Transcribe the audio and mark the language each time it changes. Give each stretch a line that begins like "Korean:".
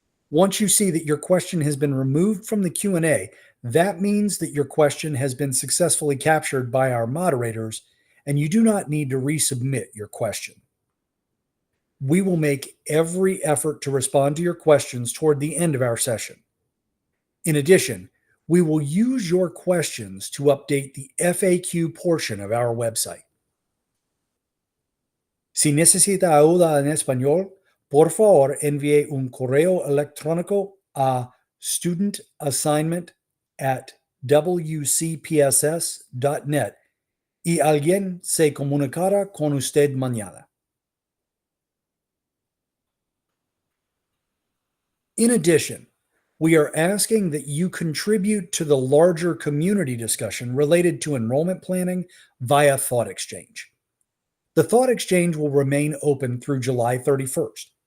English: Once you see that your question has been removed from the Q&A, that means that your question has been successfully captured by our moderators, and you do not need to resubmit your question. We will make every effort to respond to your questions toward the end of our session. In addition, we will use your questions to update the FAQ portion of our website.
Spanish: Si necesita ayuda en español, por favor envíe un correo electrónico a studentassignment@wcpss.net y alguien se comunicará con usted mañana.
English: In addition, we are asking that you contribute to the larger community discussion related to enrollment planning via Thought Exchange. The Thought Exchange will remain open through July 31st.